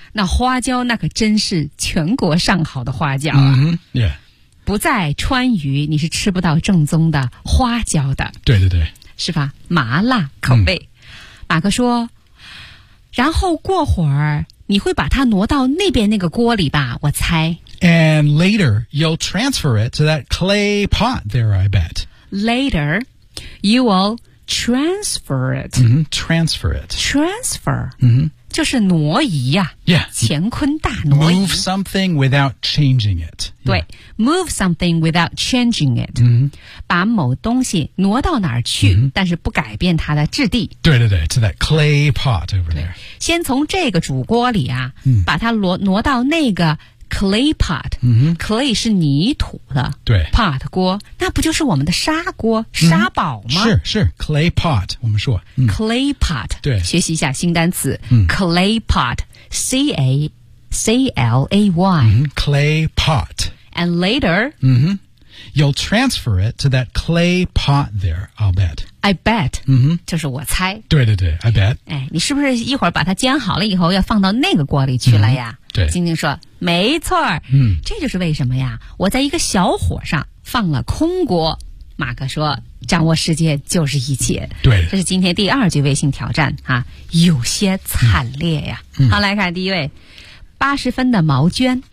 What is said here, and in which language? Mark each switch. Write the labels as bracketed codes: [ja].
[zh] 那花椒那可真是全国上好的花椒啊！不在川渝，你是吃不到正宗的花椒的。对对对，是吧？麻辣口味。马哥说，然后过会儿你会把它挪到那边那个锅里吧？我猜。 [en] And later you'll transfer it to that clay pot there, I bet. Later, you will. Transfer it. Transfer it. [zh] Transfer. 就是挪移啊。 [en] Yeah. [zh] 乾坤大挪移。 [en] Move something without changing it. 对。Move something without changing it. [zh] 把某东西挪到哪儿去、但是不改变它的质地。 [en] 对对对 to that clay pot over there. [zh] 先从这个煮锅里啊、把它挪到那个clay pot、clay 是泥土的对 pot 锅那不就是我们的砂锅砂煲吗、是 clay pot 我们说、 [en] clay pot [zh] 对学习一下新单词、clay pot C-A-C-L-A-Y、 [en] clay pot and later、 you'll transfer it to that clay pot there I'll bet [zh] I bet、就是我猜对对对 [en] I bet、 [zh] 你是不是一会儿把它煎好了以后要放到那个锅里去了呀、晶晶说没错、这就是为什么呀我在一个小火上放了空锅马哥说掌握世界就是一切对这是今天第二句微信挑战啊，有些惨烈呀、好来看第一位80分的毛娟